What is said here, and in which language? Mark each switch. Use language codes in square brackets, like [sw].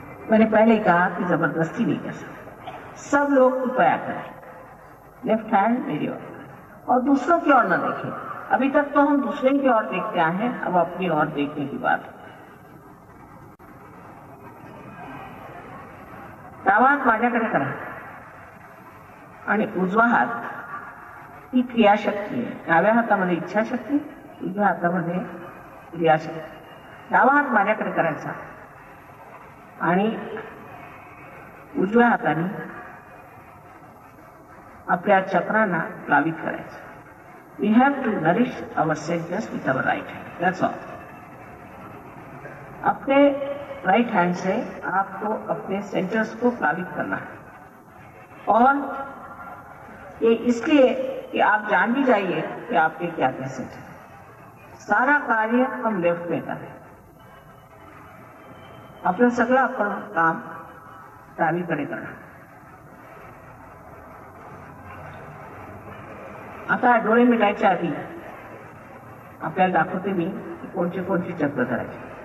[hi] मैंने पहले कहा कि जबरदस्ती नहीं कर सकते। सब लोग कृपया करें, लेफ्ट हैंड मेरी ओर और दूसरों की ओर न देखें। अभी तक तो हम दूसरे की ओर देखते आए हैं, अब अपनी ओर देखने की बात है। [mr] डावा हात माझ्याकडे करा आणि उजवा हात ही क्रियाशक्ती आहे। डाव्या हातामध्ये इच्छाशक्ती, उजव्या हातामध्ये क्रियाशक्ती। डावा हात माझ्याकडे करायचा आणि उजव्या हाताने आपल्या चक्रांना प्लावित करायचं। [en] We have to nourish our centers with our right hand. That's all. [hi] अपने राइट हैंड से आपको अपने सेंटर्स को प्लावित करना है और ये इसलिए कि आप जान भी जाइए कि आपके क्या क्या सेंटर। सारा कार्य हम लेफ्ट में करें। [mr] आपलं सगळं आपण काम डावीकडे करा। आता डोळे मिटायच्या आधी आपल्याला दाखवते मी की कोणते कोणते चक्र करायचे।